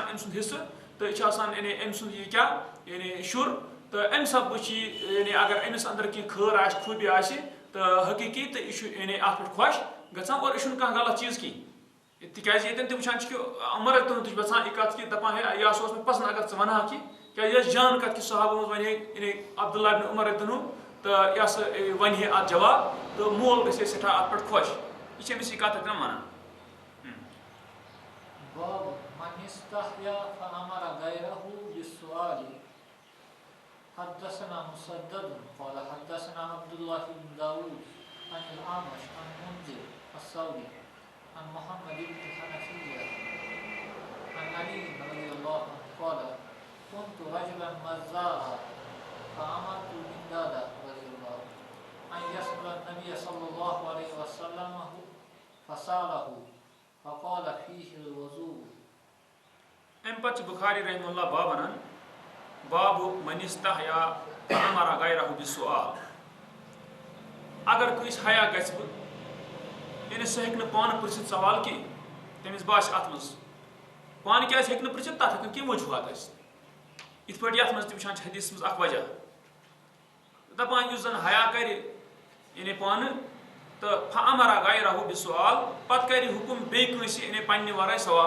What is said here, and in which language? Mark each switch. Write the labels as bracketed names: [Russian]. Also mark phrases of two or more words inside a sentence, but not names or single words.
[Kashmiri] أمۍ سُنٛد حصہٕ تہٕ یہِ چھُ آسان یعنی أمۍ سُنٛد یہِ کیٛاہ یعنی شُر تہٕ اَمہِ سببہٕ چھِ یہِ یعنی اگر أمِس انٛدر کینٛہہ خٲر آسہِ خوٗبی آسہِ تہٕ حقیٖقی تہٕ یہِ چھُ یعنی اتھ پٮ۪ٹھ خۄش گژھان اور یہِ چھُنہٕ کانٛہہ غلط چیٖز کینٛہہ تِکیٛازِ ییٚتٮ۪ن تہِ وٕچھان چھِ کہِ عمر تہِ چھُ یژھان یہِ کتھ کہِ دپان ہے یہِ ہسا اوس مےٚ پسنٛد اگر ژٕ ونہاکھ یہِ کیٛازِ یہِ ٲس جان کتھ کہِ صحابو منٛز ونہِ ہے یعنی عبداللہ ابن عمر تہٕ یہِ ہسا ونہِ ہے اتھ جواب تہٕ مول گژھِ ہے سٮ۪ٹھاہ اتھ پٮ۪ٹھ خۄش یہِ چھِ أمِس یہِ کتھ اتٮ۪ن ونان [Arabic] حدثنا مسدد قال حدثنا عبد الله بن داود عن الأعمش عن منذر الثوري عن محمد بن حنفية عن علي رضي الله عنه قال كنت رجلا مزارا فأمرت المقداد رضي الله عنه أن يسأل النبي صلى الله عليه وسلم فسأله فقال فيه الوضوء. [Kashmiri] أمہِ پتہٕ چھُ بُخاری [Arabic] رحمہ اللہ [Kashmiri] باب وَنان [Arabic] باب من استحیا فأمر غیرہ بالسؤال [Kashmiri] اگر کٲنٛسہِ حیا گژھِ بہٕ یعنی سُہ ہیٚکہِ نہٕ پانہٕ پرژھِتھ سوال کینٛہہ تٔمِس باسہِ اتھ منٛز پانہٕ کیٛازِ ہیٚکہِ نہٕ پرژھِتھ تتھ ہیٚکن کینٛہہ وجوہات ٲسِتھ یِتھ پٲٹھۍ یتھ منٛز تہِ وٕچھان چھِ حدیثس منٛز اکھ وجہ دپان یُس زن حیا کرِ یعنی پانہٕ تہٕ [Arabic] فأمر غیرہ بالسؤال [Kashmiri] پتہٕ کرِ حُکم بیٚیہِ کٲنٛسہِ یعنی پننہِ ورٲے سوال